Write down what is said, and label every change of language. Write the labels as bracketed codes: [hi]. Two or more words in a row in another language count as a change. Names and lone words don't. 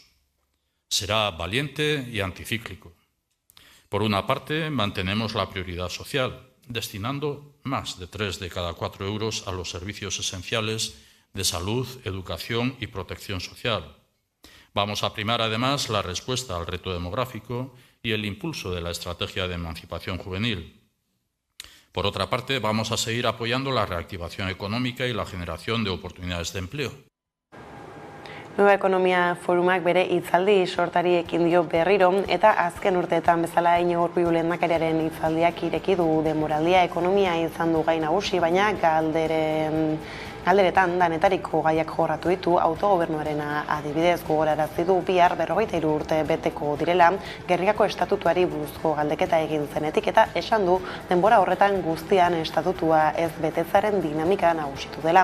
[es] Será valiente y anticíclico. Por una parte, mantenemos la prioridad social, destinando más de 3 de cada 4 euros a los servicios esenciales de salud, educación y protección social. Vamos a primar además la respuesta al reto demográfico y el impulso de la estrategia de emancipación juvenil. Por otra parte, vamos a seguir apoyando la reactivación económica y la generación de oportunidades de empleo. [eu] Nueva Ekonomia Forumak bere hitzaldi sortari ekin dio berriro, eta azken urteetan bezala Iñigo Urkullu lehendakariaren hitzaldiak ireki du denboraldia. Ekonomia izan du gai nagusi, baina galderetan danetariko gaiak jorratu ditu. Autogobernuarena adibidez gogorarazi du bihar 43 urte beteko direla Gernikako estatutuari buruzko galdeketa egin zenetik, eta esan du denbora horretan guztian estatutua ez betetzaren dinamika nagusitu dela.